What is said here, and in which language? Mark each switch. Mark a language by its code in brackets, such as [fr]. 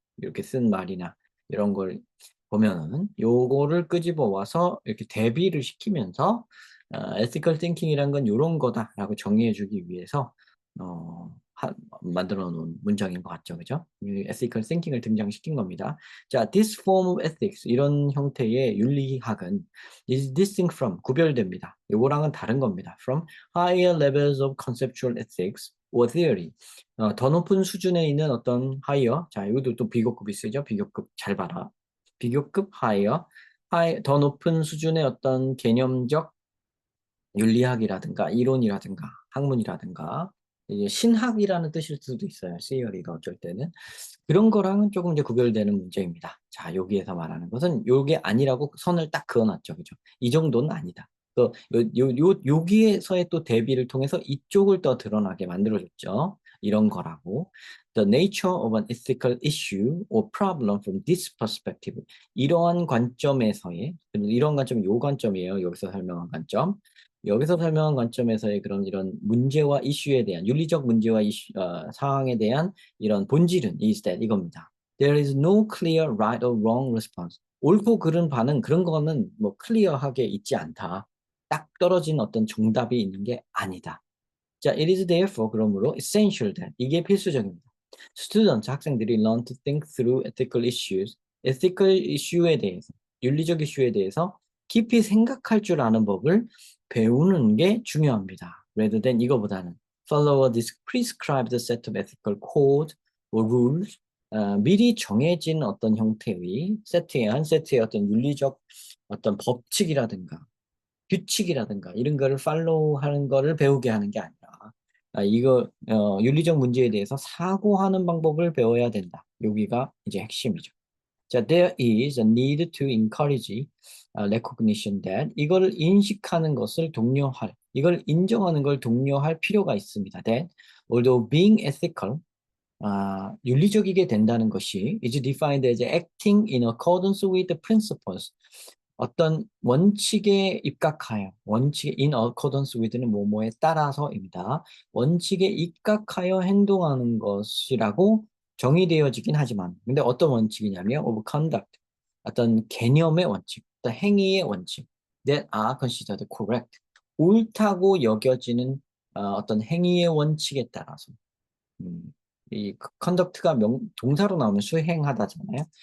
[ko] 이렇게 쓴 말이나 이런 걸 보면은 요거를 끄집어 와서 이렇게 대비를 시키면서 ethical thinking이란 건 요런 거다라고 정의해 주기 위해서 만들어 놓은 문장인 것 같죠, 그죠? 이 ethical thinking을 등장시킨 겁니다. [en] 자, this form of ethics, [ko] 이런 형태의 윤리학은 [en] is distinct from, [ko] 구별됩니다. 요거랑은 다른 겁니다. [en] From higher levels of conceptual ethics or theory. [ko] 더 높은 수준에 있는 어떤 higher, 자, 이것도 또 비교급이 쓰죠. 비교급 잘 봐라. 비교급 higher, 더 높은 수준의 어떤 개념적 윤리학이라든가 이론이라든가 학문이라든가 이게 신학이라는 뜻일 수도 있어요. theory가 어쩔 때는. 그런 거랑은 조금 이제 구별되는 문제입니다. 자, 여기에서 말하는 것은 요게 아니라고 선을 딱 그어놨죠. 그죠? 이 정도는 아니다. 또, 여기에서의 또 대비를 통해서 이쪽을 더 드러나게 만들어줬죠. 이런 거라고. [en] The nature of an ethical issue or problem from this perspective. [ko] 이러한 관점에서의, 이런 관점이 요 관점이에요. 여기서 설명한 관점. 여기서 설명한 관점에서의 그런 이런 문제와 이슈에 대한, 윤리적 문제와 사항에 대한 이런 본질은 [en] is that, [ko] 이겁니다. [en] There is no clear right or wrong response. [ko] 옳고 그른 반응, 그런 거는 뭐 클리어하게 있지 않다. 딱 떨어진 어떤 정답이 있는 게 아니다. [en] 자, it is therefore, [ko] 그러므로 [en] essential that, [ko] 이게 필수적입니다. students, 학생들이 [en] learn to think through ethical issues, [ko] ethical issue에 대해서, 윤리적 이슈에 대해서 깊이 생각할 줄 아는 법을 배우는 게 중요합니다. [en] rather than, [ko] 이거보다는 [en] follow a prescribed set of ethical code or rules, [ko] 미리 정해진 어떤 형태의 한 세트의 어떤 윤리적 어떤 법칙이라든가 규칙이라든가 이런 거를 팔로우하는 거를 배우게 하는 게 아니라, 이거 윤리적 문제에 대해서 사고하는 방법을 배워야 된다. 여기가 이제 핵심이죠. 자, [en] there is a need to encourage recognition that, [ko] 이거를 인식하는 것을 독려할, 이걸 인정하는 걸 독려할 필요가 있습니다. [en] That although being ethical, [ko] 윤리적이게 된다는 것이 [en] is defined as acting in accordance with the principles, [ko] 어떤 원칙에 입각하여, 원칙에 [en] in accordance with [ko] 는 뭐뭐에 따라서입니다. 원칙에 입각하여 행동하는 것이라고 정의되어지긴 하지만, 근데 어떤 원칙이냐면 [en] of conduct, [ko] 어떤 개념의 원칙, 어떤 행위의 원칙 [en] that are considered correct, [ko] 옳다고 여겨지는 어떤 행위의 원칙에 따라서, 음, 이 conduct가 동사로 나오면 수행하다잖아요.